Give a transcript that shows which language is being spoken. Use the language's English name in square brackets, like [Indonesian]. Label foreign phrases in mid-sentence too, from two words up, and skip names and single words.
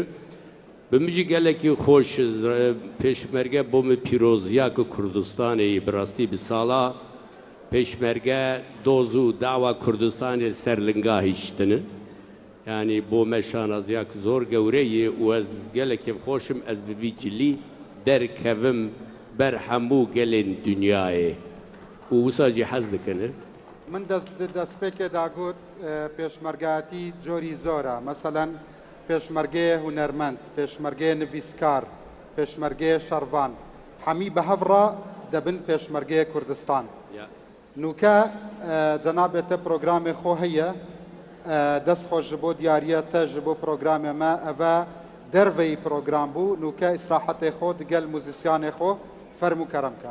[Kurdish] bi min jî gelekî xweş pêşmerge bo min pîroziya ku Kurdistanê bi rastî bi sala pêşmerge doz û dawa Kurdistanê serlingahî şitine yanî bo me şanaziya ku zor gewre yê û ez gelekî xweşim ez bi vî cilî derkevim ber hemû gelên dunyayê û wisa jî hez dikine من دەستپێکێدا گوت پێشمەرگاتی جۆری زۆرە مەسەلەن پێشمەرگەیە هونەرمەند پێشمەرگەیە نویسکار پێشمەرگەیە شەڕوان هەمی بە هەڤڕا دەبن پێشمەرگەیە کوردستان نوکە جەنابێتە پرۆگرامێ خۆ هەیە دەست خۆش ji بۆ دیارەتە ji بۆ پرۆگرامێمە ئەڤە دەرڤەی پرۆگرام بوو نوکە ئیسراحەتێ خۆ دگەل موزیسیانێ خۆ فەرموو کەرەمکە